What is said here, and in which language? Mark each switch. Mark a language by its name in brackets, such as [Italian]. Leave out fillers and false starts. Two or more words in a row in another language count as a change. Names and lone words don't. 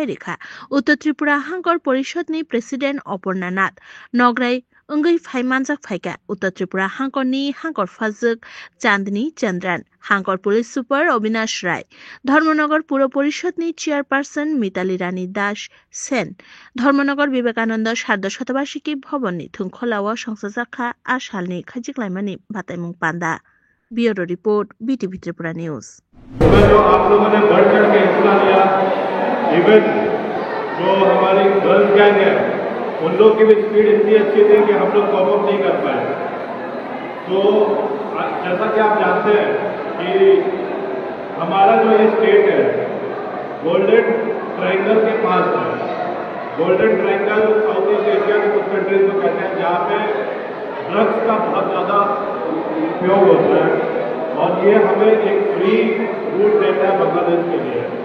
[Kok Borok] rekha Uttar Tripura Hangkor Porishod ni President Aparna Nath Nograi Ungui Faimanjak Faika Uttar Tripura Hangkorni Hangkor Fazuk Chandni Chandran Hangkor [English] Police Super [Kok Borok] Avinash Rai Dharmanagar Puro Porishod ni Chairperson Mitali Rani Das Sen Dharmanagar Vivekananda Sharda Shatabashiki Bhavan ni Thungkholawa Songsajaka Ashalni Khajiklaimani Bataimung Panda [English] Bureau Report [Kok Borok] BTV Tripura News [Hindi] जो आप लोगों ने बढ़ चढ़ के हिस्सा लिया इवन जो हमारी [English] girls gang [Hindi] है उन लोग की भी स्पीड इतनी अच्छी थी कि हम लोग [English] cope up [Hindi] नहीं कर पाए तो जैसा कि आप जानते हैं कि हमारा जो ये स्टेट है [English] golden triangle [Hindi] के पास है [English] golden triangle [Hindi] साउथ ईस्ट एशिया के कुछ कंट्रीज को कहते हैं जहाँ पे ड्रग्स का बहुत ज़्यादा उपयोग होता है और ये हमें एक [English] free route [Hindi] देता है बांग्लादेश के लिए